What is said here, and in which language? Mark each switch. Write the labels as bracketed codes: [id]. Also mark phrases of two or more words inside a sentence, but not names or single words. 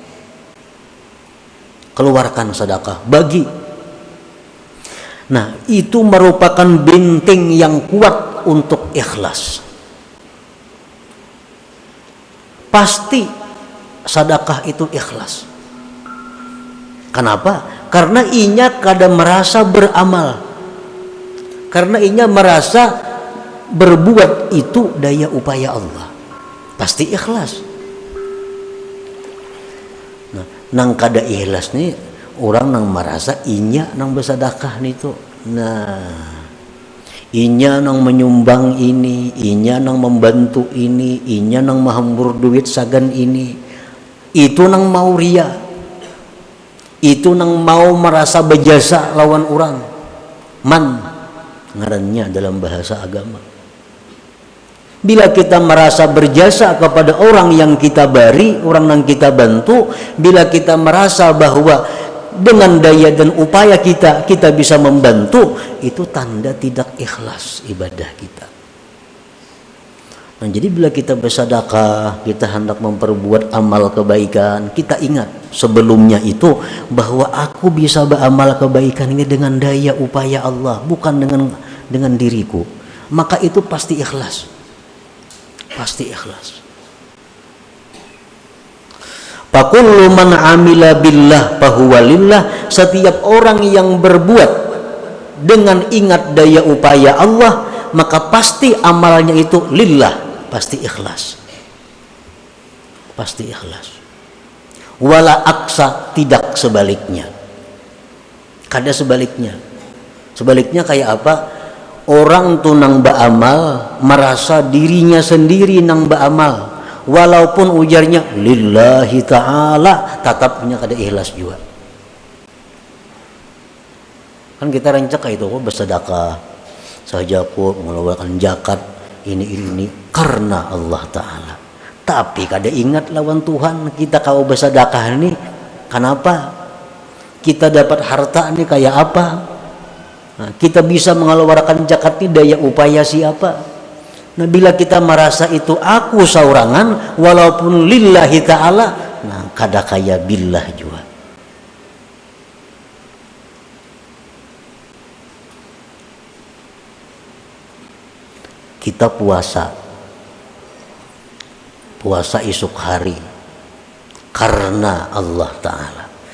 [id] Keluarkan sedekah, bagi. Nah, itu merupakan benteng yang kuat untuk ikhlas. Pasti sedekah itu ikhlas. Kenapa? [bjn] Karena inya kada merasa beramal. Karena inya merasa berbuat itu daya upaya Allah. [id] Pasti ikhlas. [bjn] Nah, nang kada ikhlas nih orang nang merasa inya nang bersedekah nih tuh. Nah, inya nang menyumbang ini, inya nang membantu ini, inya nang menghambur duit sagan ini. Itu nang mau ria. Itu nang mau merasa berjasa lawan orang. Man ngarannya dalam bahasa agama. [id] Bila kita merasa berjasa kepada orang yang kita bari, orang yang kita bantu, bila kita merasa bahwa dengan daya dan upaya kita bisa membantu, itu tanda tidak ikhlas ibadah kita. Nah, jadi bila kita bersedekah, kita hendak memperbuat amal kebaikan, kita ingat sebelumnya itu bahwa aku bisa beramal kebaikan ini dengan daya upaya Allah, bukan dengan diriku. Maka itu pasti ikhlas. Pasti ikhlas. [ar] Fakullu man amila billah fahuwa lillah. [id] Setiap orang yang berbuat dengan ingat daya upaya Allah, maka pasti amalnya itu lillah, pasti ikhlas. Pasti ikhlas. [ar] Wala aksa, [id] tidak sebaliknya. [bjn] Kada sebaliknya. Sebaliknya kayak apa? Orang tuh nang beramal merasa dirinya sendiri nang beramal. Walaupun ujarnya [ar] lillahi ta'ala, [bjn] tetapnya kada ikhlas juga. [id] Kan kita rancak itu bersedekah saja kok mengeluarkan zakat ini karena Allah Ta'ala. [bjn] Tapi kada ingat lawan Tuhan kita kalau bersedekah ini kenapa? [id] Kita dapat harta ini kayak apa? Nah, kita bisa mengeluarkan zakat ini daya upaya siapa? [bjn] Nah, bila kita merasa itu aku saurangan walaupun [ar] lillahi ta'ala, [bjn] nah kada kaya billah juga. [id] Kita puasa esok hari karena Allah Ta'ala.